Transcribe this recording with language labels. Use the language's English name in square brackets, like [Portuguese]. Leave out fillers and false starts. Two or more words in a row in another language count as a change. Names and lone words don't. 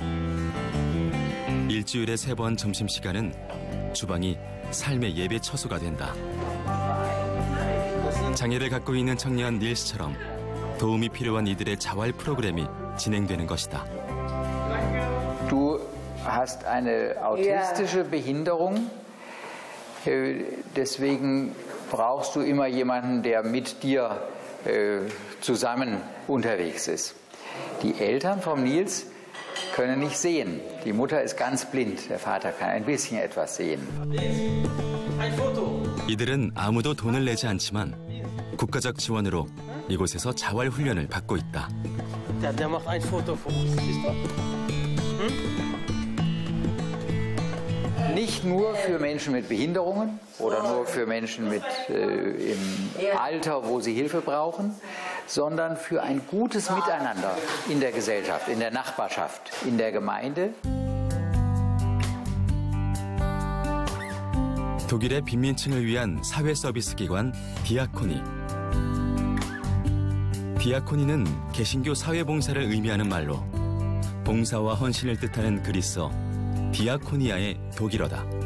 [Korean] 일주일에 3번 점심시간은 주방이 삶의 예배 처소가 된다. 장애를 갖고 있는 청년 닐스처럼 도움이 필요한 이들의 자활 프로그램이 진행되는 것이다. [German] Du hast eine autistische Behinderung, deswegen brauchst du immer jemanden, der mit dir zusammen unterwegs ist. Die Eltern vom Nils können nicht sehen. Die Mutter ist ganz blind. Der Vater kann ein bisschen etwas sehen. [Korean] 이들은 아무도 돈을 내지 않지만 국가적 지원으로 이곳에서 자활 훈련을 받고 있다. [German] Der macht ein Foto von uns. Siehst du? Nicht nur für Menschen mit Behinderungen oder nur für Menschen im Alter, wo sie Hilfe brauchen, sondern für ein gutes Miteinander in der Gesellschaft, in der Nachbarschaft, in der Gemeinde. [Korean] 독일의 빈민층을 위한 사회 서비스 기관 디아코니. 디아코니는 개신교 사회봉사를 의미하는 말로 봉사와 헌신을 뜻하는 그리스어 디아코니아의 독일어다.